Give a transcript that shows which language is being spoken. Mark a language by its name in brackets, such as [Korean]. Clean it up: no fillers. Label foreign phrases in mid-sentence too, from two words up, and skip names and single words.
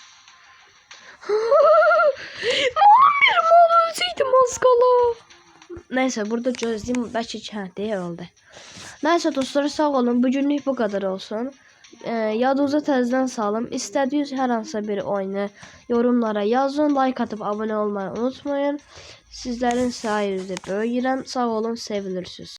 [Turkish] Malım benim ölseydim az qala. Neyse burada gözleyeyim. [Azerbaijani] Bəlkə deyil oldu. Neyse dostlar sağ olun. [Turkish] Bugünlük bu kadar olsun. [Azerbaijani] Yadınıza təzədən salım. İstədiyiniz hər hansısa bir oyunu yorumlara yazın. [Turkish] Like atıp abone olmayı unutmayın. [Azerbaijani] Sizlərin sayənizdə böyüyürəm. Sağ olun, sevilirsiniz.